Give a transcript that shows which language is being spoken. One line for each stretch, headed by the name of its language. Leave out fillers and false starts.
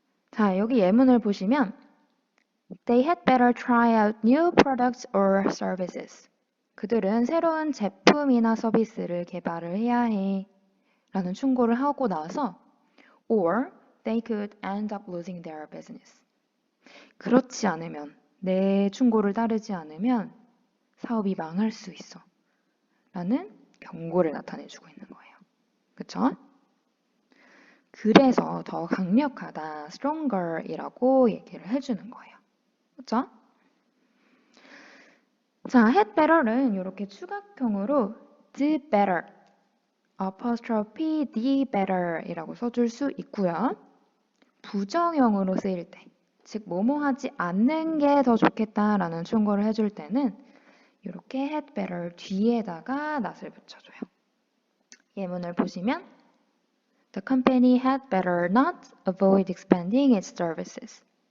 Korean: 자, 여기 예문을 보시면
English: They had better try out new products or services.
Korean: 그들은 새로운 제품이나 서비스를 개발을 해야 해 라는 충고를 하고 나서
English: or they could end up losing their business.
Korean: 그렇지 않으면, 내 충고를 따르지 않으면 사업이 망할 수 있어 라는 경고를 나타내주고 있는 거예요. 그쵸? 그래서 더 강력하다, stronger 이라고 얘기를 해주는 거예요. 그쵸? 자, had better는 이렇게 추각형으로 do better, apostrophe the better 이라고 써줄 수 있고요. 부정형으로 쓰일 때, 즉 뭐뭐 하지 않는 게 더 좋겠다라는 충고를 해줄 때는 이렇게 had better 뒤에다가 not을 붙여줘요. 예문을 보시면
English: The company had better not avoid expanding its services.